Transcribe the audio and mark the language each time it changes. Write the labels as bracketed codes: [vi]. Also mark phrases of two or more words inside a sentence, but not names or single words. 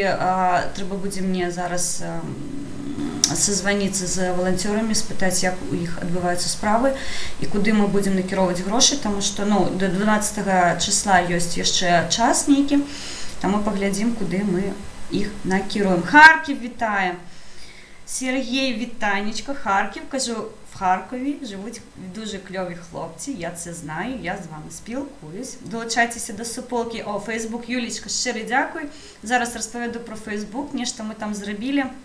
[be] Трэба будзе мне зараз созваніцца з валанцёрамі, спытаць, як у іх адбываюцца справы і куды мы будзем накіроўваць грошы, таму што до 12 числа ёсць яшчэ час нейкі, таму паглядзім, куды мы іх накіруем. [uk] Харків вітаем. Сергій, вітанечко. Харків, кажу, в Харкові живуть дуже кльові хлопці, я це знаю, я з вами спілкуюсь. Долучайтеся до суполки. О, Фейсбук, Юлічка, щиро дякую. Зараз розповіду про Фейсбук, нешто ми там зробили.